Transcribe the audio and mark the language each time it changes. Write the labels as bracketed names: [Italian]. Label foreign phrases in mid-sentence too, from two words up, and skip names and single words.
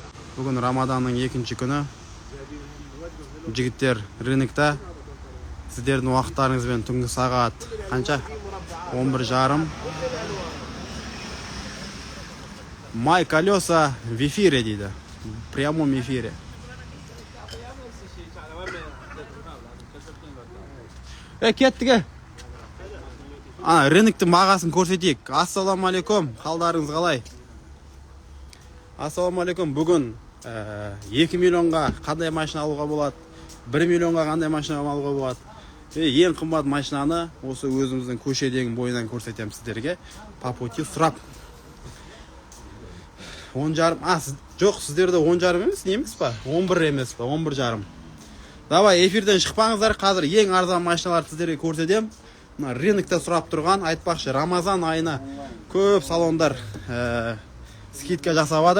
[Kazakh] Бүгін Рамаданның екінші күні. Жігіттер рынокта. Сіздердің уақыттарыңызбен түнгі сағат қанша? 11:30. [Russian] Май колеса в эфире дейді. В прямом эфире. [Kazakh] Кеттіге. Рыноктың бағасын көрсетейік. [Arabic] السلام عليكم. [Kazakh] Қалдарыңыз қалай? [Arabic] السلام عليكم. [Kazakh] Бүгін 2 миллионға қандай машина алуға болады? 1 миллионға қандай машина алуға болады? Ең қымбат машинаны осы өзіміздің көшедегі бойынан көрсетемін сіздерге. [Russian] По пути сұрап. 10:30. [Kazakh] Жоқ, сіздерде 10:30 емес, не емес па? 11 емес па? 11:30. Давай, эфирден шықпаңыздар. Қазір ең арзан машиналарды сіздерге көрсетемін. Рынокта сұрап тұрған, айтпақшы, Рамазан айына көп салондар скидка жасап жатыр.